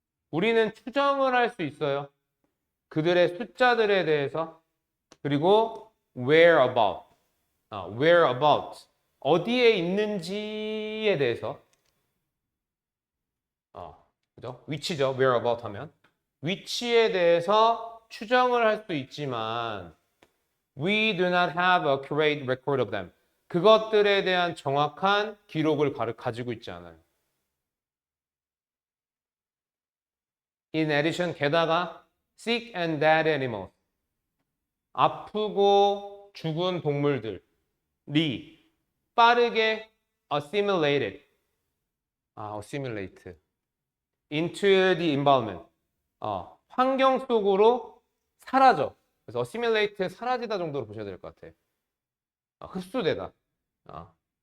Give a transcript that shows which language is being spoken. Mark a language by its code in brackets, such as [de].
[ko] 우리는 추정을 할 수 있어요. 그들의 숫자들에 대해서. 그리고 whereabout. [en] whereabout. [ko] 어디에 있는지에 대해서. 그죠? 위치죠. whereabout 하면. 위치에 대해서 추정을 할 수 있지만 [en] we do not have a accurate record of them. [ko] 그것들에 대한 정확한 기록을 가지고 있지 않아요. [en] In addition, [ko] 게다가 [en] sick and dead animals. [ko] 아프고 죽은 동물들이 빠르게 [en] assimilated, assimilate into the environment, [ko] 환경 속으로 사라져. 그래서 assimilate 사라지다 정도로 보셔야 될 것 같아. 흡수되다. 어.